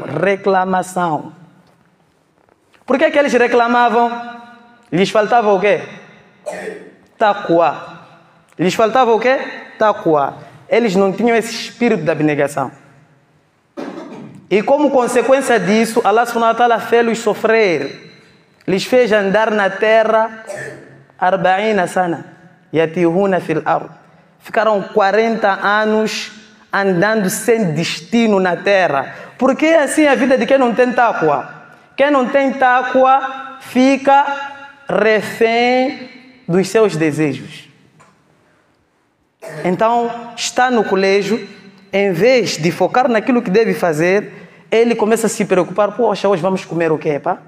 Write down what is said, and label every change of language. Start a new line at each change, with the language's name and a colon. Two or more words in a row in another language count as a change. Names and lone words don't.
Portuguese: Reclamação. Por que é que eles reclamavam? Lhes faltava o quê? Taqwa. Lhes faltava o quê? Taqwa. Eles não tinham esse espírito da abnegação. E como consequência disso,
Arabic: الله سبحانه وتعالى
Portuguese: fez-los sofrer. Lhes fez andar na terra 40 sana.
Arabic: يتيهون في الأرض.
Portuguese: Ficaram 40 anos andando sem destino na terra. Porque assim a vida de quem não tem taqwa. Quem não tem taqwa fica refém dos seus desejos. Então, está no colégio, em vez de focar naquilo que deve fazer, ele começa a se preocupar: poxa, hoje vamos comer o quê, pá?